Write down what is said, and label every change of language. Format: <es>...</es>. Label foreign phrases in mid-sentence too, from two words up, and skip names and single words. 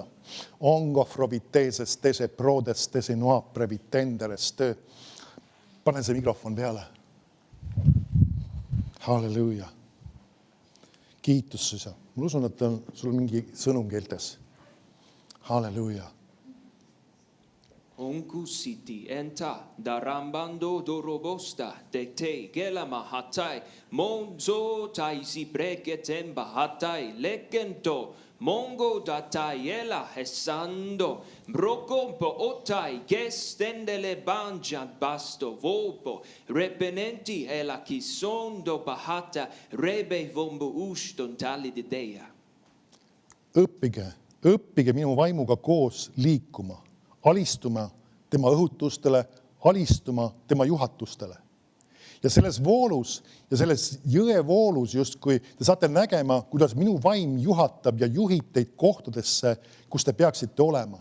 <et>Ongo froviteses tese prodes tese noa previtenderes töö. Pane see mikrofon peale. Halleluuja. Kiitus, Isa. Ma usun, et sul on mingi sõnum keeltes. Halleluuja. Onkusiti enta darambando dorobosta de te gelama hatai monzo taisi breketen bahatai lekento mongo dataiela hesando brocompo otai gestendele banjat basto vopo repenenti ela kisondo bahata rebe vombo uston tali de dea. Õppige minu vaimuga koos liikuma. Alistuma tema õhutustele, alistuma tema juhatustele. Ja selles voolus ja selles jõe voolus justkui te saate nägema, kuidas minu vaim juhatab ja juhib teid kohtadesse, kus te peaksite olema.</et>